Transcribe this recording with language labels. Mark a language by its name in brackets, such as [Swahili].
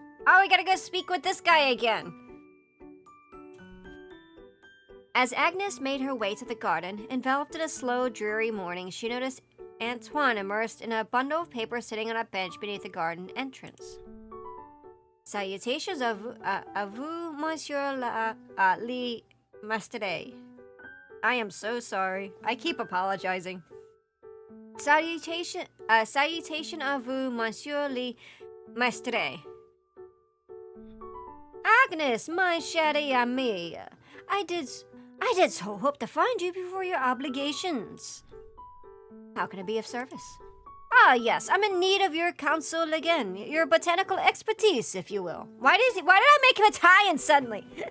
[English] Oh, we gotta go speak with this guy again. As Agnes made her way to the garden, enveloped in a slow, dreary morning, she noticed Antoine immersed in a bundle of paper sitting on a bench beneath the garden entrance. [French] Salutations à vous, monsieur le maître. [English] I am so sorry. I keep apologizing. [French] Salutation à vous, monsieur le maître. [English] Agnes, my [French] chérie amie, [English] I did so hope to find you before your obligations. How can I be of service? Ah, yes, I'm in need of your counsel again. Your botanical expertise, if you will. Why did I make him Italian suddenly?